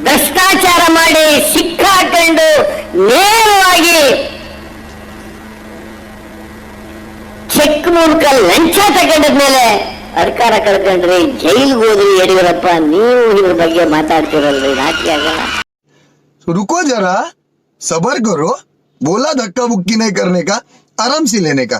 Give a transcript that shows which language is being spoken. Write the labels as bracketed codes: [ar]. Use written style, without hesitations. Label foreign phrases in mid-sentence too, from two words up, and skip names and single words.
[kn] ಭ್ರಷ್ಟಾಚಾರ ಮಾಡಿ ಸಿಕ್ಕಾಕೊಂಡು ನೇರವಾಗಿ ಚೆಕ್ ಮೂಲಕ ಲಂಚ ತಗೊಂಡಿದ್ಮೇಲೆ ಅಧಿಕಾರ ಕಳ್ಕೊಂಡ್ರಿ, ಜೈಲಿಗೆ ಹೋದ್ರಿ. ಯಡಿಯೂರಪ್ಪ, ನೀವು ಇದ್ರ ಬಗ್ಗೆ ಮಾತಾಡ್ತಿರಲ್ರಿ, ನಾಚಿಕೆ ಆಗಲ್ಲ? [hi] रुको जरा, सबर करो. बोला धक्का बुक्की नहीं करने का, आराम से लेने का.